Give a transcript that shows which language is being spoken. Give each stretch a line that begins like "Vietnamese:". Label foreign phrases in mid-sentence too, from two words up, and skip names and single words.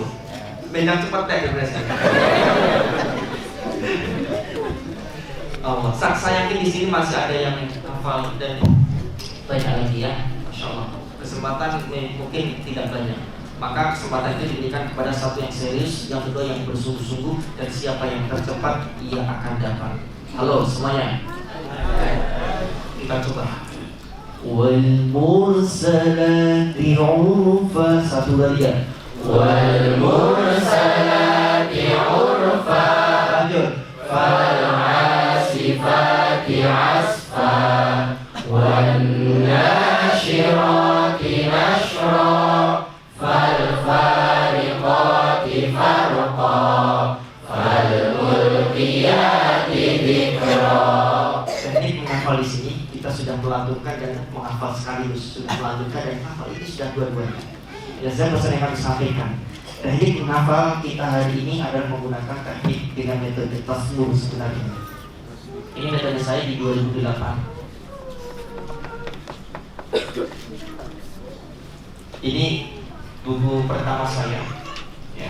Indonesian: Bendang cepat deh berpresnya. Allah, saya yakin di sini masih ada yang hafal dan banyak lagi ya,
Arabic: ما شاء الله.
Indonesian: Kesempatan mungkin tidak banyak. Maka kesempatan itu diberikan kepada satu yang serius, yang kedua yang bersungguh-sungguh, dan siapa yang tercepat ia akan dapat. Halo semuanya, kita coba.
Arabic: والمرسلات عرفا,
Indonesian: satu lagi ya.
Arabic: والمرسلات عرفا,
Indonesian: Lanjut.
Arabic: فالعاصفات عصفا والناشرات نشرا فالفارقات فرقا فالملقيات ذكرا.
Indonesian: Teknik menghafal di sini kita sudah melantunkan dan menghafal sekaligus, sudah melantunkan dan menghafal, ini sudah dua-duanya. Ya, saya pesan yang kami sampaikan. Teknik menghafal kita hari ini adalah menggunakan teknik dengan metode tasbih sebenarnya. Ini metode saya di 2008. Ini buku pertama saya. Ya.